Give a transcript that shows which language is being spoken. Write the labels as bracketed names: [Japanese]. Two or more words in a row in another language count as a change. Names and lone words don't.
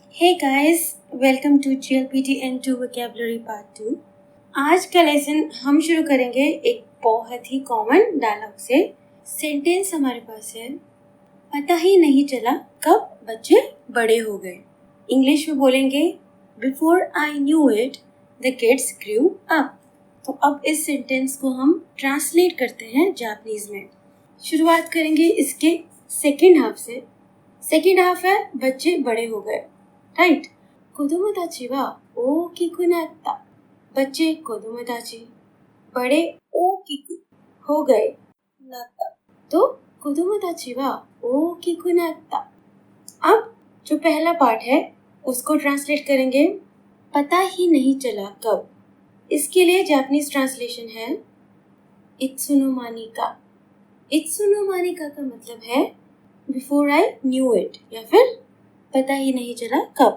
[English] Hey guys, welcome to GLPT N2 Vocabulary Part 2। [Hindi] आज का लेसन हम शुरू करेंगे एक बहुत ही [English] common dialogue [Hindi] से। सेंटेंस हमारे पास है, पता ही नहीं चला कब बच्चे बड़े हो गए। इंग्लिश में बोलेंगे [English] before I knew it the kids grew up. [Hindi] तो अब इस सेंटेंस को हम ट्रांसलेट करते हैं जापानीज में। शुरुआत करेंगे इसके [English] second half [Hindi] से। [English] second half [Hindi] है बच्चे बड़े हो गए, राइट। [Japanese] 子供たちは大きくなった。 [Hindi] बच्चे 子供たち बड़े 大きく हो गए なった तो [Japanese] 子供たちは大きくなった。 [Hindi] अब जो पहला पार्ट है उसको ट्रांसलेट करेंगे, पता ही नहीं चला कब। इसके लिए [English] Japanese translation [Hindi] है इत्सुनोमानी का। इत्सुनोमानी का मतलब है [English] before I knew it [Hindi] या फिर पता ही नहीं चला कब।